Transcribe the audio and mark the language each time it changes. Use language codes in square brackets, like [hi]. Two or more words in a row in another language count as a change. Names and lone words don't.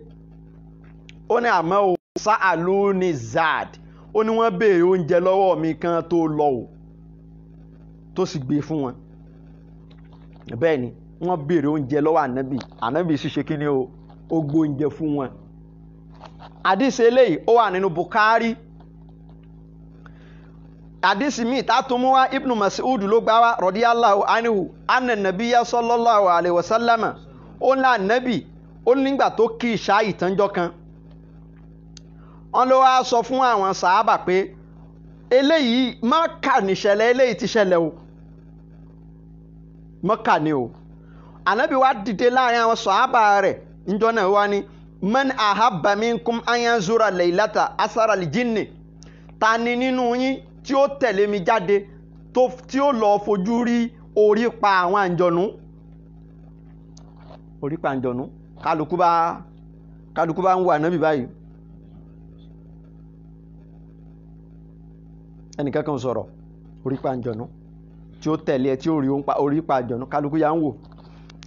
[yo] Ó ní àmọ́ o sáàlú ní zad, ó ní wọ́n béèrè oúnjẹ lọ́wọ́ mi kan tó lọ o, tó sì gbé fún wọn. Bẹ́ẹ̀ ni wọ́n béèrè oúnjẹ lọ́wọ́ Ànábì sì ṣe kí ni o, ó gbé oúnjẹ fún wọn. Àdìsí eléyìí ó wà nínú Bukhari. Àdìsí míì tátúmú wá Ibn Mas'ud ló gbà wá [ar] رضي الله عنه أن النبي صلى الله عليه وسلم, [yo] ó ní Ànábì ó nígbà tó kí ìṣá ìtànjọ́ kan, wọ́n ló wá sọ fún àwọn sàábà pé eléyìí Mákà níṣẹ̀lẹ̀ eléyìí ti ṣẹlẹ̀ o, Mákà ni o. Ànábì wá dìde láàrin àwọn sàábà rẹ̀ níjọ́ náà wá ní [ar] من أحب منكم أن ينظر ليلة أثر الجن, [yo] ta ni nínú yín tí ó tẹ̀lé mi jáde tí ó lọ fojú rí orí pa àwọn àǹjọ̀nú, orí pa àǹjọ̀nú. Kálukú bá ń wo Ànábì báyìí, ẹnìkan kan sọ̀rọ̀, orí pa àǹjọ̀nú tí ó tẹ̀lé ẹ tí ó rí orí pa àǹjọ̀nú, kálukú yà ń wò.